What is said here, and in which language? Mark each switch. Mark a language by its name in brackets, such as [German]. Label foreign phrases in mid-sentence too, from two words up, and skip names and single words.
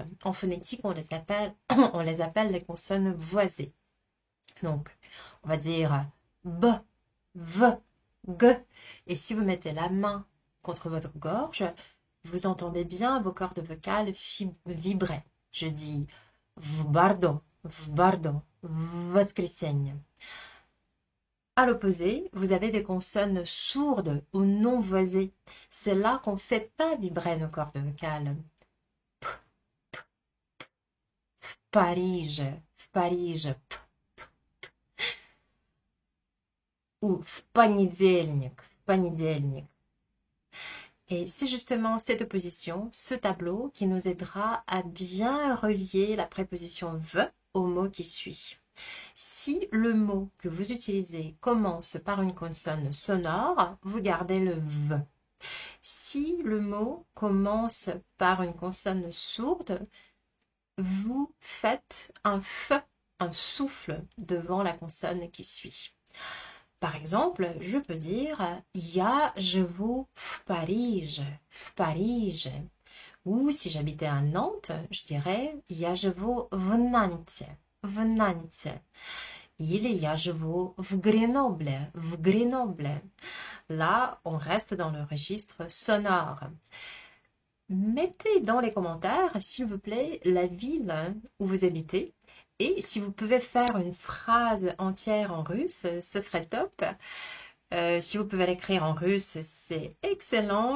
[French] En phonétique, on les appelle les consonnes voisées. Donc, on va dire B, V, G. Et si vous mettez la main contre votre gorge, vous entendez bien vos cordes vocales vibrer. Je dis [Russian] в воскресенье. [French] À l'opposé, vous avez des consonnes sourdes ou non voisées. C'est là qu'on ne fait pas vibrer nos cordes vocales. Paris, Paris, ou [Russian] в понедельник, [French] Et c'est justement cette opposition, ce tableau, qui nous aidera à bien relier la préposition v au mot qui suit. Si le mot que vous utilisez commence par une consonne sonore, vous gardez le v. Si le mot commence par une consonne sourde, vous faites un f, un souffle devant la consonne qui suit. Par exemple, je peux dire [Russian] « Я живу в Париже », в Париже. [French] Ou si j'habitais à Nantes, je dirais « [Russian] Я живу в Нанте », в Нанте. Или «Я живу в Гренобле », в Гренобле. [French] Là, on reste dans le registre sonore. Mettez dans les commentaires, s'il vous plaît, la ville où vous habitez. Et si vous pouvez faire une phrase entière en russe, ce serait top. Si vous pouvez l'écrire en russe, c'est excellent.